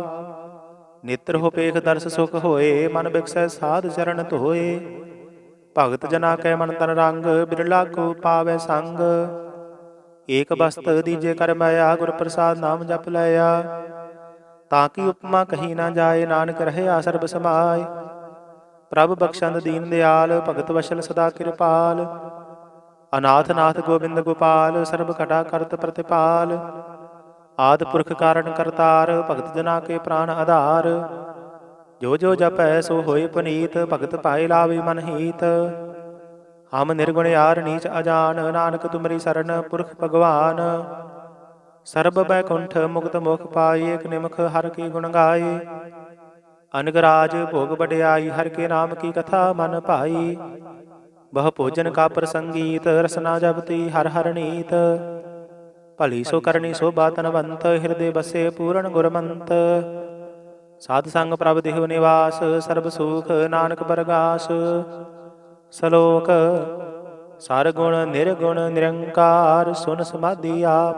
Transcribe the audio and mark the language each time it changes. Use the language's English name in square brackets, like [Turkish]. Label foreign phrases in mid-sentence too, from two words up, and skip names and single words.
[Punjabi] ਨੇਤ੍ਰ ਹੋ ਪੇਖ ਦਰਸ਼ ਸੁਖ ਹੋਏ ਮਨ ਬਿਕਸੈ ਸਾਧ ਚਰਣ ਧੋਏ। ਭਗਤ ਜਨਾ ਕੈ ਮਨ ਤਨ ਰੰਗ ਬਿਰਲਾ ਕੋ ਪਾਵੈ ਸੰਗ। ਏਕ ਬਸਤ ਦੀਜੇ ਕਰ ਮਾਯਾ ਗੁਰ ਪ੍ਰਸਾਦ ਨਾਮ ਜਪ ਲਯਾ। ਤਾਕਿ ਉਪਮਾ ਕਹੀ ਨਾ ਜਾਏ ਨਾਨਕ ਰਹਯਾ ਸਰਬ ਸਮਾਯ। ਪ੍ਰਭ ਬਖਸ਼ੰਦ ਦੀਨ ਦਯਾਲ ਭਗਤ ਵਸ਼ਲ ਸਦਾ ਕ੍ਰਿਪਾਲ। ਅਨਾਥ ਨਾਥ ਗੋਵਿੰਦ ਗੋਪਾਲ ਸਰਬ ਘਟਾ ਕਰਤ ਪ੍ਰਤਿਪਾਲ। ਆਦ ਪੁਰਖ ਕਾਰਣ ਕਰਤਾਰ ਭਗਤ ਜਨਾ ਕੇ ਪ੍ਰਾਣ ਆਧਾਰ। ਜੋ ਜੋ ਜਪੈ ਸੋ ਹੋਏ ਪੁਨੀਤ ਭਗਤ ਪਾਏ ਲਾਵੇ ਮਨ ਹੀਤ। ਹਮ ਨਿਰਗੁਣ ਯਾਰ ਨੀਚ ਅਜਾਨ ਨਾਨਕ ਤੁਮਰੀ ਸ਼ਰਣ ਪੁਰਖ ਭਗਵਾਨ। ਸਰਬ ਬੈਕੁੰਠ ਮੁਕਤ ਮੁਖ ਪਾਏ ਏਕ ਨਿਮਖ ਹਰ ਕੇ ਗੁਣ ਗਾਏ। ਅਨਗ ਰਾਜ ਭੋਗ ਬਡਿਆਈ ਹਰ ਕੇ ਨਾਮ ਕੀ ਕਥਾ ਮਨ ਭਾਈ। ਬਹੁ ਭੋਜਨ ਕਾ ਪ੍ਰਸੰਗੀਤ, ਰਸਨਾ ਜਪਤੀ ਹਰ ਹਰ ਨੀਤ। ਭਲੀ ਸੋ ਕਰਨੀ ਸੋਭਾ ਤਨਵੰਤ, ਹਿਰਦੇ ਬਸੇ ਪੂਰਨ ਗੁਰਮੰਤ। ਸਾਧ ਸੰਗ ਪ੍ਰਭ ਦੇਹੁ ਨਿਵਾਸ, ਸਰਬ ਸੁਖ ਨਾਨਕ ਬਰਗਾਸ। ਸਲੋਕ ਸਰ ਗੁਣ ਨਿਰਗੁਣ ਨਿਰੰਕਾਰ, ਸੁਨ ਸਮਾਧੀ ਆਪ।